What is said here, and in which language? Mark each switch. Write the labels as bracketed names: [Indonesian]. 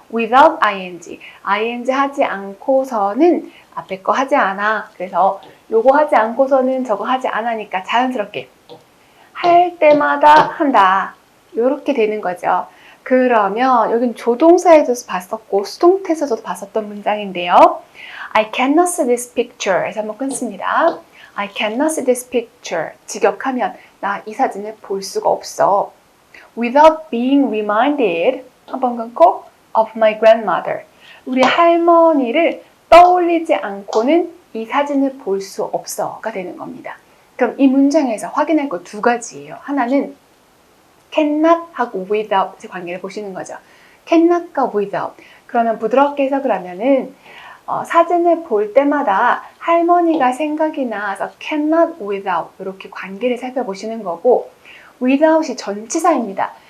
[Korean] without ing 하지 않고서는 앞에 거 하지 않아. 그래서 요거 하지 않고서는 저거 하지 않으니까 자연스럽게 할 때마다 한다. 요렇게 되는 거죠. 그러면 여긴 조동사에서도 봤었고 수동태에서도 봤었던 문장인데요. [English] I cannot see this picture [Korean] 해서 한번 끊습니다. [English] I cannot see this picture. [Korean] 직역하면 나 이 사진을 볼 수가 없어. [English] Without being reminded, [Korean] 한번 끊고, [English] of my grandmother. [Korean] 우리 할머니를 떠올리지 않고는 이 사진을 볼 수 없어가 되는 겁니다. 그럼 이 문장에서 확인할 거 두 가지예요. 하나는 cannot 하고 without의 관계를 보시는 거죠. cannot과 without. 그러면 부드럽게 해석을 하면은 사진을 볼 때마다 할머니가 생각이 나서 cannot without 이렇게 관계를 살펴보시는 거고, without이 전치사입니다.